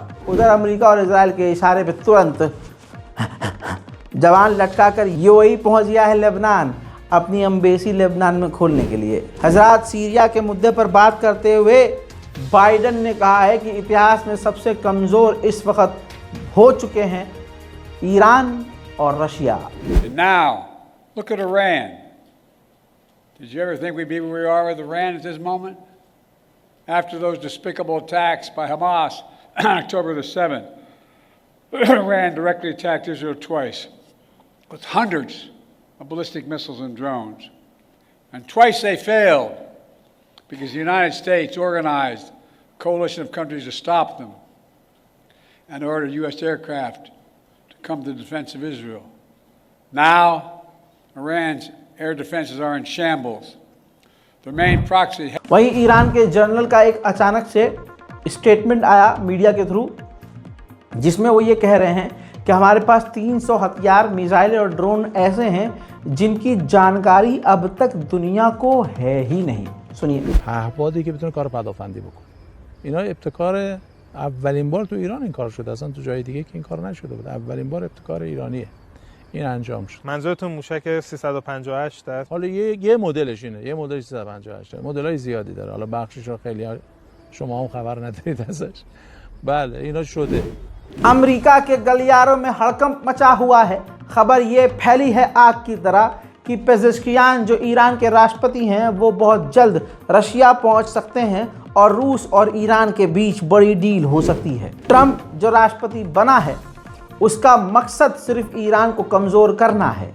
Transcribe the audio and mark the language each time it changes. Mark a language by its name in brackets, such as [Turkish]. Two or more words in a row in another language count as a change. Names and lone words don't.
[Hindi] उधर अमेरिका और इजराइल के इशारे पे तुरंत जवान लटका कर यूएई पहुंच गया है लेबनान, अपनी एम्बेसी लेबनान में खोलने के लिए। हजरात, सीरिया के मुद्दे पर बात करते हुए बाइडन ने कहा है कि इतिहास में सबसे कमज़ोर इस वक्त हो चुके हैं ईरान और रशिया। [English] Now, look at Iran. Did you ever think we'd be where we are with Iran at this moment? After those despicable attacks by Hamas on October the 7th, Iran directly attacked Israel twice with hundreds of ballistic missiles and drones. And twice they failed because the United States organized a coalition of countries to stop them and ordered U.S. aircraft to come to the defense of Israel. Now, Iran's air defenses are in shambles. The main proxy. [Hindi] वहीं ईरान के जनरल का एक अचानक से स्टेटमेंट आया मीडिया के थ्रू, जिसमें वो ये कह रहे हैं कि हमारे पास 300 हथियार, मिसाइल और ड्रोन ऐसे हैं जिनकी जानकारी अब तक दुनिया को है ही नहीं। सुनिए। [Persian] پهپادی که بتونه کار پدافندی بکنه. اینا ابتکار اولین بار تو ایران این کار شده، اصلا تو جای دیگه که این کار نشده بود. اولین بار ابتکار ایرانیه. این انجام شد. منظورتون موشک 358 است؟ حالا یه مدلش اینه، یه مدل 358 داره. مدل‌های زیادی داره. حالا بخشش رو خیلی شما هم خبر ندارید ازش. بله اینا شده. [Hindi] अमेरिका के गलियारों में हड़कंप मचा हुआ है। खबर ये फैली है आग की तरह कि पेजेश्कियान जो ईरान के राष्ट्रपति हैं वो बहुत जल्द रशिया पहुंच सकते हैं और रूस और ईरान के बीच बड़ी डील हो सकती है। ट्रंप जो राष्ट्रपति बना है उसका मकसद सिर्फ ईरान को कमज़ोर करना है।